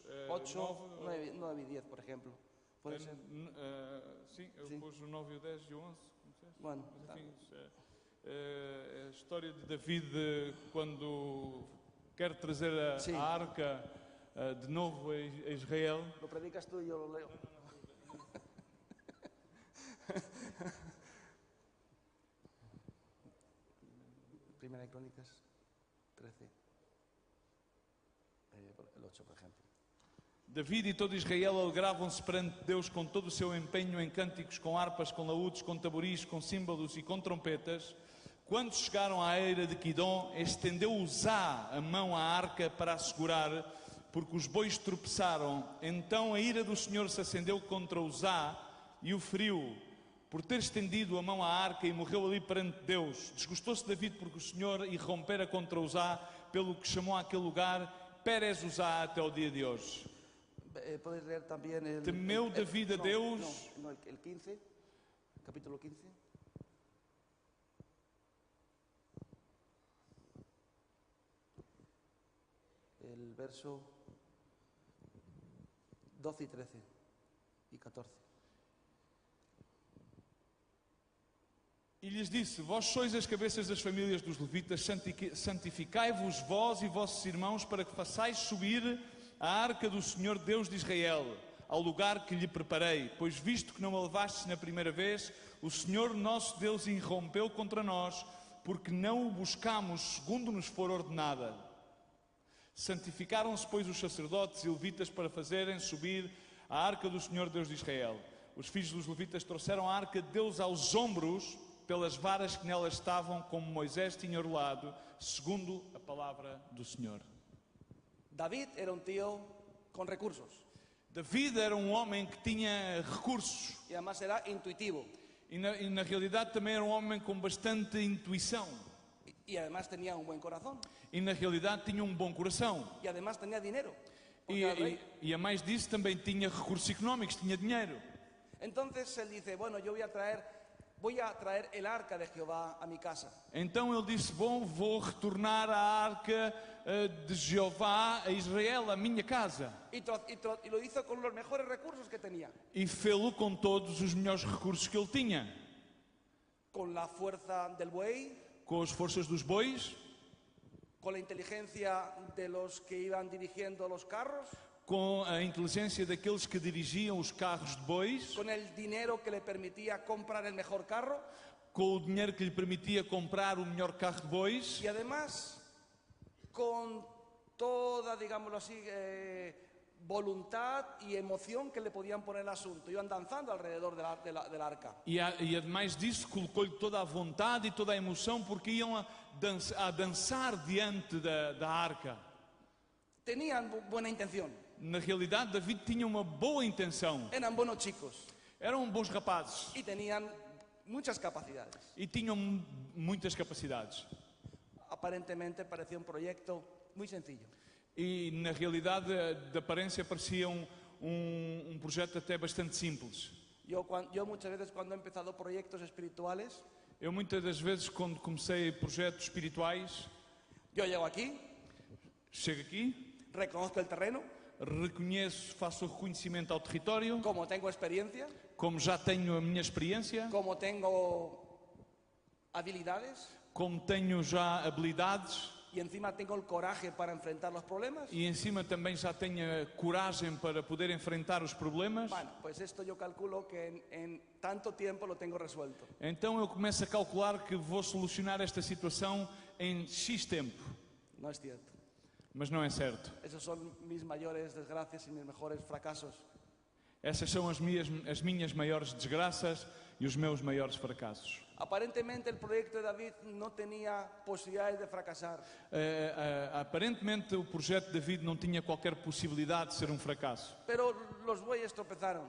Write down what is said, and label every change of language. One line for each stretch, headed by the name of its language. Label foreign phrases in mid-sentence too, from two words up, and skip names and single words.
Spanish: 8, 9 y 10, por ejemplo. ¿Puede ser?
Portuguese: Sim, eu pus o 9, o 10 e o 11.
Spanish: Bueno,
Portuguese: mas, enfim, a história de David quando quer trazer a arca de novo a Israel.
Spanish: Lo predicas tú y yo lo leo. Primera de Crónicas 13, el 8, por ejemplo.
Portuguese: David e todo Israel alegravam-se perante Deus com todo o seu empenho em cânticos, com harpas, com laúdes, com taboris, com símbolos e com trompetas. Quando chegaram à eira de Quidom, estendeu Uzá a mão à arca para a segurar, porque os bois tropeçaram. Então a ira do Senhor se acendeu contra Uzá e o feriu, por ter estendido a mão à arca, e morreu ali perante Deus. Desgostou-se David porque o Senhor irrompera contra Uzá, pelo que chamou aquele lugar Pérez Uzá até o dia de hoje.
Spanish: Puedes leer también el...
Portuguese: Temeu David a Deus...
Spanish: No, el 15, capítulo 15. El verso 12 y 13 y 14.
Portuguese: E lhes disse, vós sois as cabeças das famílias dos levitas, santificai-vos vós e vossos irmãos para que façais subir a arca do Senhor Deus de Israel ao lugar que lhe preparei, pois visto que não a levastes na primeira vez, o Senhor nosso Deus irrompeu contra nós, porque não o buscamos segundo nos for ordenada. Santificaram-se, pois, os sacerdotes e levitas para fazerem subir a arca do Senhor Deus de Israel. Os filhos dos levitas trouxeram a arca de Deus aos ombros pelas varas que nelas estavam, como Moisés tinha ordenado, segundo a palavra do Senhor.
Spanish: David era un tío con recursos
Portuguese: David era um homem que tinha recursos
Spanish: y además era intuitivo
Portuguese: e na realidade também era um homem com bastante intuição
Spanish: y además tenía un buen corazón
Portuguese: e na realidade tinha um bom coração
Spanish: y además tenía dinero. Porque era rey.
Portuguese: e a mais disso também tinha recursos económicos, tinha dinheiro.
Spanish: Entonces él dice, bueno, yo voy a traer el arca de Jehová a mi casa.
Portuguese: Então ele disse, bom, vou retornar a arca de Jeová a Israel, a minha casa.
Spanish: Y lo hizo con los mejores recursos que tenía.
Portuguese: E fê-lo com todos os melhores recursos que ele tinha.
Spanish: Con la fuerza del buey,
Portuguese: Com as forças dos bois,
Spanish: con la inteligencia de los que iban dirigiendo los carros,
Portuguese: com a inteligência daqueles que dirigiam os carros de bois,
Spanish: con el dinero que le permitía comprar el mejor carro
Portuguese: com o dinheiro que lhe permitia comprar o melhor carro de bois
Spanish: y además con toda, digámoslo así, voluntad y emoción que le podían poner al asunto. Iban danzando alrededor del arca.
Portuguese: e ademais disso colocou-lhe toda a vontade e toda a emoção porque iam a dançar diante da arca.
Spanish: Tenían buena intención,
Portuguese: Na realidade, David tinha uma boa intenção.
Spanish: eran buenos chicos
Portuguese: Eram bons rapazes
Spanish: y tenían muchas capacidades.
Portuguese: e tinham muitas capacidades.
Spanish: Aparentemente parecía un proyecto muy sencillo.
Portuguese: E na realidade, de aparência, parecia um projeto até bastante simples.
Spanish: Yo muchas veces cuando he empezado proyectos espirituales,
Portuguese: Eu muitas das vezes, quando comecei projetos espirituais,
Spanish: yo llego aquí,
Portuguese: chego aqui,
Spanish: reconozco el terreno,
Portuguese: reconheço, faço o reconhecimento ao território,
Spanish: como tengo experiencia,
Portuguese: como já tenho a minha experiência,
Spanish: como tengo habilidades
Portuguese: como tenho já habilidades
Spanish: y encima tengo el coraje para enfrentar los problemas.
Portuguese: e em cima também já tenho a coragem para poder enfrentar os problemas,
Spanish: Bueno, pues esto yo calculo que en tanto tiempo lo tengo resuelto.
Portuguese: então eu começo a calcular que vou solucionar esta situação em X tempo.
Spanish: No es cierto.
Portuguese: Mas não é certo.
Spanish: Esos son mis mayores desgracias y mis mejores fracasos.
Portuguese: Essas são as minhas maiores desgraças e os meus maiores fracassos.
Spanish: Aparentemente el proyecto de David no tenía posibilidades de fracasar,
Portuguese: Aparentemente o projeto de David não tinha qualquer possibilidade de ser um fracasso.
Spanish: pero los bueyes tropezaron.